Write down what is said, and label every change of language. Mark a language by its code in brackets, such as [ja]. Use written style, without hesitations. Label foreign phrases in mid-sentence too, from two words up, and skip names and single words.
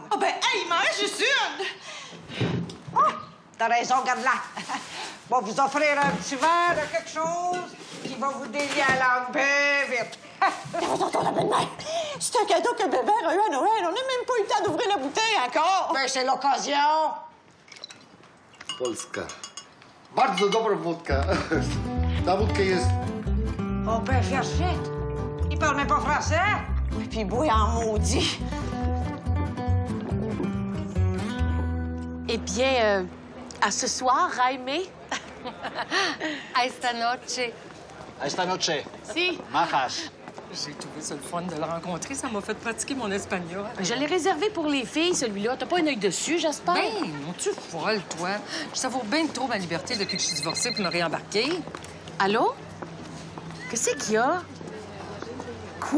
[fr] Oh, ben, hey, il m'en reste juste une! Oh, t'as raison, garde-la. va vous offrir un petit verre de quelque chose qui va vous délier la langue bien vite. Tonton, la belle-mère, c'est un cadeau que bébé a eu à Noël. On n'a même pas eu le temps d'ouvrir la bouteille encore. Ben, c'est l'occasion. [pl] Polska. Bardzo dobra wódka. Ta wódka jest... [fr] On peut faire shit. Il parle même pas français. Puis bois en maudit. Eh bien, à ce soir, Jaime. [es] A esta noche. Esta noche. Si. Majas. [fr] J'ai trouvé ça le fun de le rencontrer. Ça m'a fait pratiquer mon espagnol. Je l'ai réservé pour les filles, celui-là. T'as pas un œil dessus, j'espère? Ben, non-tu folle, toi? Je savoure bien trop ma liberté depuis que je suis divorcée pour me réembarquer. Allô? Qu'est-ce qu'il y a? Quoi?